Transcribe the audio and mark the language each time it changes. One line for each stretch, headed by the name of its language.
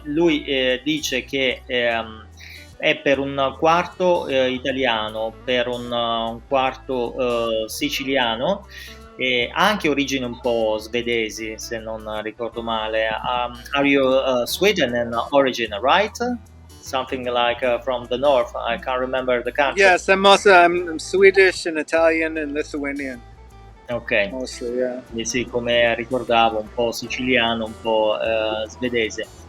Italian: Lui dice che è per un quarto italiano, per un quarto siciliano, e ha anche origini un po' svedesi, se non ricordo male.
English: Are you Sweden in origin, right? Something like from the north. I can't remember the country. Yes, I'm Swedish and Italian and Lithuanian. Ok, mostly, yeah.
Italian: Sì, come ricordavo, un po' siciliano, un po' svedese.